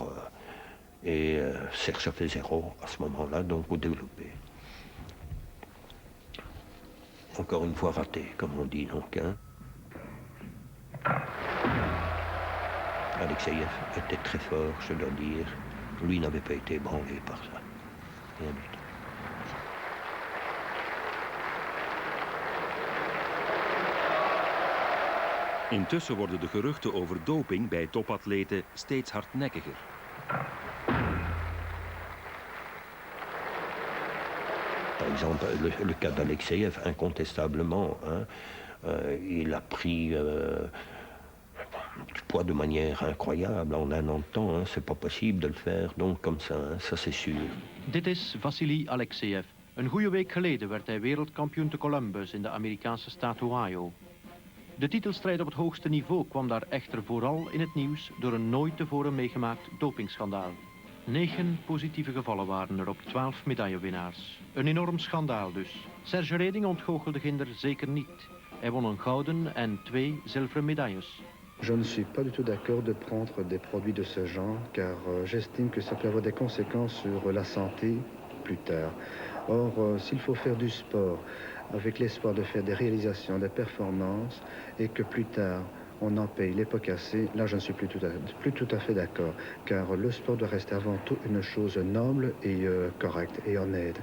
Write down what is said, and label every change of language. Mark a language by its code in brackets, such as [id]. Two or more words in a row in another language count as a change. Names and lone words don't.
[fr] Serge a fait 0 à ce moment-là, donc au développé. Encore une fois raté, comme on dit donc. Hein. Alexeïev était très fort, je dois dire. Lui n'avait pas été ébranlé par ça. Rien du tout. [nl] Intussen worden de geruchten over doping bij topatleten steeds hardnekkiger. [fr] Par exemple, le cas d'Alexeïev, incontestablement, hein, il a pris du poids de manière incroyable en 1 an de temps. Hein, c'est pas possible de le faire, donc comme ça, hein, ça c'est sûr. [nl] Dit is Vassili Alexeïev. Een goede week geleden werd hij wereldkampioen te Columbus in de Amerikaanse staat Ohio. De titelstrijd op het hoogste niveau kwam daar echter vooral in het nieuws door een nooit tevoren meegemaakt dopingschandaal. 9 positieve gevallen waren er op 12 medaillewinnaars. Een enorm schandaal dus. Serge Reding ontgoochelde Ginder zeker niet. Hij won een gouden en 2 zilveren medailles. [fr] Je ne suis pas du tout d'accord de prendre des produits de ce genre, car j'estime que ça peut avoir des conséquences sur la santé plus tard. Or, s'il faut faire du sport avec l'espoir de faire des réalisations, des performances, et que plus tard on en paye les pots cassés, là je ne suis plus tout à fait d'accord, car le sport doit rester avant tout une chose noble et correcte et honnête.